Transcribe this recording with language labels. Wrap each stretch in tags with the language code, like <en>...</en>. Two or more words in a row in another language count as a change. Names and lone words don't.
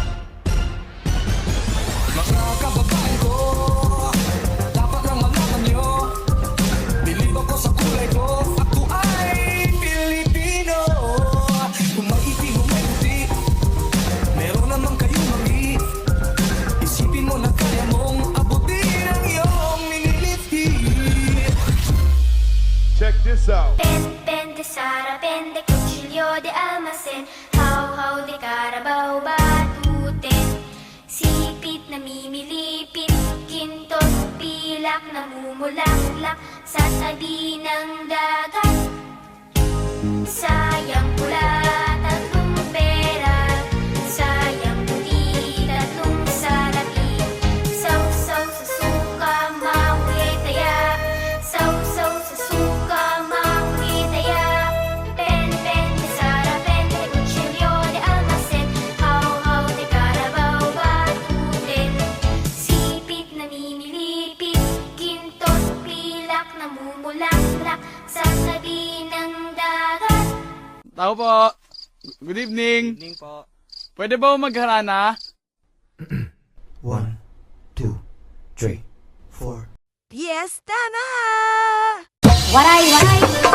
<tl>Mga kababayan ko, dapat lang malaman nyo, bilib ako sa kulay ko, ako ay Pilipino. Kung may itim o may puti, meron naman kayong mali. Isipin mo na kaya mong abutin ang iyong miniliti.</tl> <en>Check this out!</en> <tl>Pen de Sara, pen de cuchillo de almacén, how de Carabao batuten. Sipit na mimilipit, kintos, pilak, namumulaklak sa tabi ng dagat. Sayang pula, tatlong pera, sayang puti, tatlong salapi. Saw-saw sa suka, mahuli taya, saw-saw sa suka, mahuli taya. Pen de Sara, pen de cuchillo de almacén, how de Carabao batuten. Sipit na mimilipit, kintos, pilak, namumulaklak sa tabi ng dagat. Tao po.</tl> <en>Good evening.</en> <tl>Evening po. Pwede ba magharana? 1, 2, 3, 4. Fiesta na! Waray, waray!</tl>